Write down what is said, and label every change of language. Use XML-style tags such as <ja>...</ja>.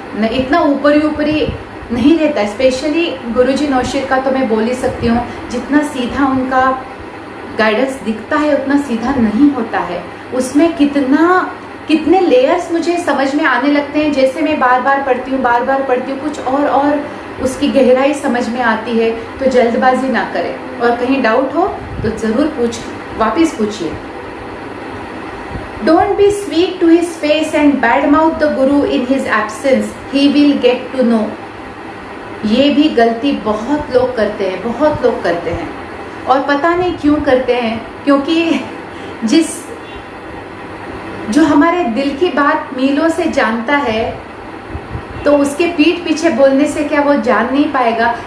<hi>न इतना ऊपरी ऊपरी नहीं रहता। स्पेशली गुरुजी नौशीर का तो मैं बोल ही सकती हूँ, जितना सीधा उनका गाइडेंस दिखता है उतना सीधा नहीं होता है। उसमें कितने लेयर्स मुझे समझ में आने लगते हैं। जैसे मैं बार बार पढ़ती हूँ कुछ और उसकी गहराई समझ में आती है। तो जल्दबाजी ना करें और कहीं डाउट हो तो ज़रूर वापस पूछिए।</hi> <en>Don't be sweet to his face and badmouth the guru in his absence. He will get to know.</en> <hi>ये भी गलती बहुत लोग करते हैं और पता नहीं क्यों करते हैं, क्योंकि जो हमारे दिल की बात मीलों से जानता है तो उसके पीठ पीछे बोलने से क्या वो जान नहीं पाएगा।</hi>